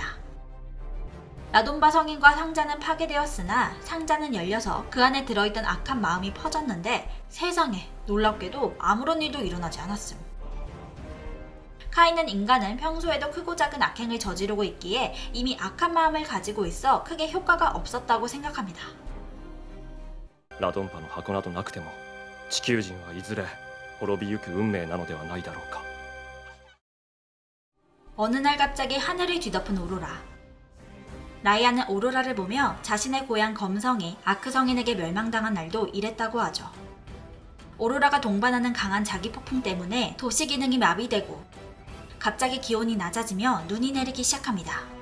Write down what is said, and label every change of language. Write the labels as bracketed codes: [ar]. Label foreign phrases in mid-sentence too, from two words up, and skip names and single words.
[ko] 라돈바 성인과 상자는 파괴되었으나 상자는 열려서 그 안에 들어있던 악한 마음이 퍼졌는데 세상에 놀랍게도 아무런 일도 일어나지 않았음. 카이는 인간은 평소에도 크고 작은 악행을 저지르고 있기에 이미 악한 마음을 가지고 있어 크게 효과가 없었다고 생각합니다. [ja] ラドンパの箱などなくても地球人はいずれ滅びゆく運命なのではないだろうか。 [ko] 어느 날 갑자기 하늘을 뒤덮은 오로라. 라이아는 오로라를 보며 자신의 고향 검성이 아크 성인에게 멸망당한 날도 이랬다고 하죠. 오로라가 동반하는 강한 자기 폭풍 때문에 도시 기능이 마비되고 갑자기 기온이 낮아지며 눈이 내리기 시작합니다.